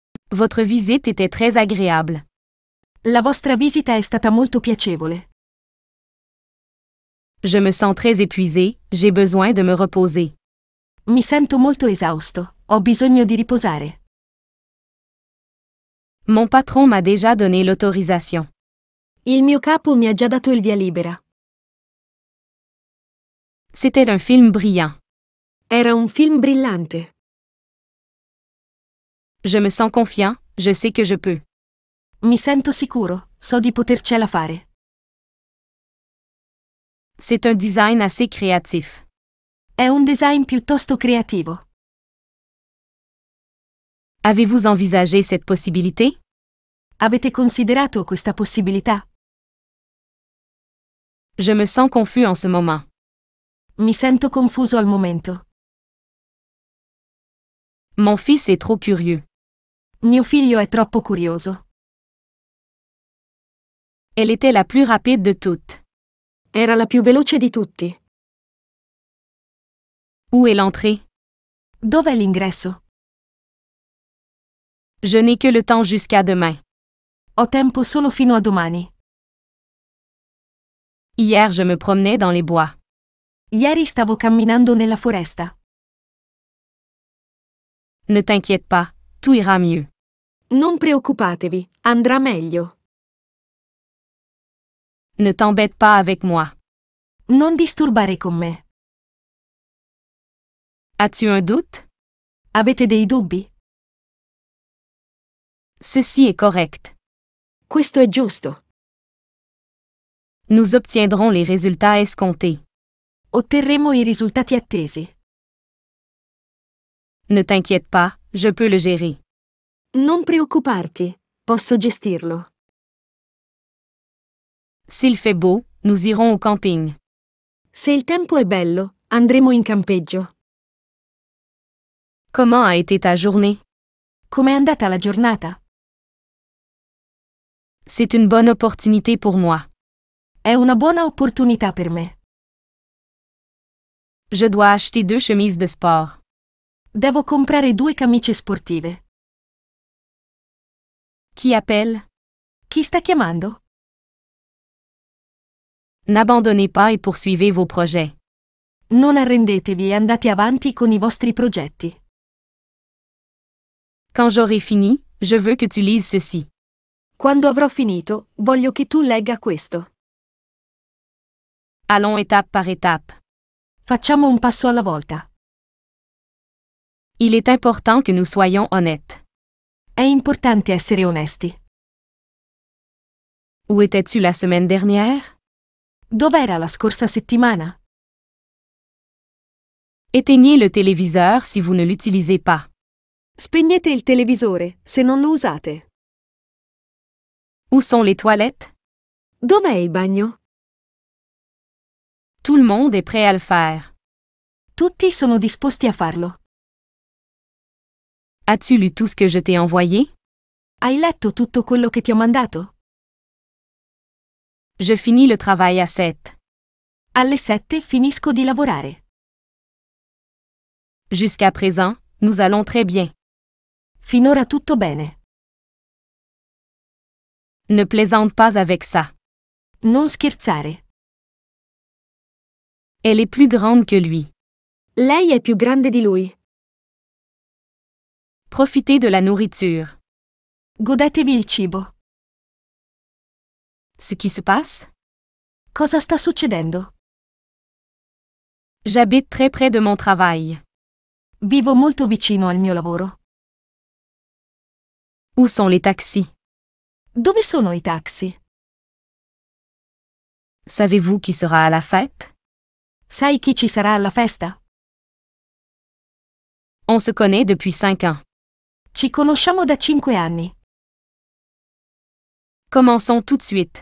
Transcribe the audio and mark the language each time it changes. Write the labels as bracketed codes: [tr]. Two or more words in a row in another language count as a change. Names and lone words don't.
[fr] Votre visite était très agréable. [it] La vostra visita è stata molto piacevole. [fr] Je me sens très épuisé, j'ai besoin de me reposer. [it] Mi sento molto esausto, ho bisogno di riposare. [fr] Mon patron m'a déjà donné l'autorisation. [it] Il mio capo mi ha già dato il via libera. [fr] C'était un film brillant. [it] Era un film brillante. [fr] Je me sens confiant, je sais que je peux. [it] Mi sento sicuro, so di potercela fare. [fr] C'est un design assez créatif. [it] È un design piuttosto creativo. [fr] Avez-vous envisagé cette possibilité? [it] Avete considerato questa possibilità? [fr] Je me sens confus en ce moment. [it] Mi sento confuso al momento. [fr] Mon fils est trop curieux. [it] Mio figlio è troppo curioso. [fr] Elle était la plus rapide de toutes. [it] Era la più veloce di tutti. [fr] Où est l'entrée? [it] Dov'è l'ingresso? [fr] Je n'ai que le temps jusqu'à demain. [it] Ho tempo solo fino a domani. [fr] Hier je me promenais dans les bois. [it] Ieri stavo camminando nella foresta. [fr] Ne t'inquiète pas, tout ira mieux. [it] Non preoccupatevi, andrà meglio. [fr] Ne t'embête pas avec moi. [it] Non disturbare con me. [fr] As-tu un doute? [it] Avete dei dubbi? [fr] Ceci est correct. [it] Questo è giusto. [fr] Nous obtiendrons les résultats escomptés. [it] Otterremo i risultati attesi. [fr] Ne t'inquiète pas, je peux le gérer. [it] Non preoccuparti, posso gestirlo. [fr] S'il fait beau, nous irons au camping. [it] Se il tempo è bello, andremo in campeggio. [fr] Comment a été ta journée? [it] Com'è andata la giornata? [fr] C'est une bonne opportunité pour moi. [it] È una buona opportunità per me. [fr] Je dois acheter 2 chemises de sport. [it] Devo comprare 2 camicie sportive. [fr] Qui appelle? [it] Chi sta chiamando? [fr] N'abandonnez pas et poursuivez vos projets. [it] Non arrendetevi e andate avanti con i vostri progetti. [fr] Quand j'aurai fini, je veux que tu lises ceci. [it] Quando avrò finito, voglio che tu legga questo. [fr] Allons étape par étape. [it] Facciamo un passo alla volta. [fr] Il est important que nous soyons honnêtes. [it] È importante essere onesti. [fr] Où étais-tu la semaine dernière? [it] Dov'era la scorsa settimana? [fr] Éteignez le téléviseur si vous ne l'utilisez pas. [it] Spegnete il televisore, se non lo usate. [fr] Où sont les toilettes? [it] Dov'è il bagno? [fr] Tout le monde est prêt à le faire. [it] Tutti sono disposti a farlo. [fr] As-tu lu tout ce que je t'ai envoyé? [it] Hai letto tutto quello che ti ho mandato? [fr] Je finis le travail à 7. [it] Alle 7 finisco di lavorare. [fr] Jusqu'à présent, nous allons très bien. [it] Finora tutto bene. [fr] Ne plaisante pas avec ça. [it] Non scherzare. [fr] Elle est plus grande que lui. [it] Lei è più grande di lui. [fr] Profitez de la nourriture. [it] Godetevi il cibo. [fr] Ce qui se passe? [it] Cosa sta succedendo? [fr] J'habite très près de mon travail. [it] Vivo molto vicino al mio lavoro. [fr] Où sont les taxis? [it] Dove sono i taxi? [fr] Savez-vous qui sera à la fête? [it] Sai chi ci sarà alla festa? [fr] On se connaît depuis 5 ans. [it] Ci conosciamo da 5 anni. [fr] Commençons tout de suite.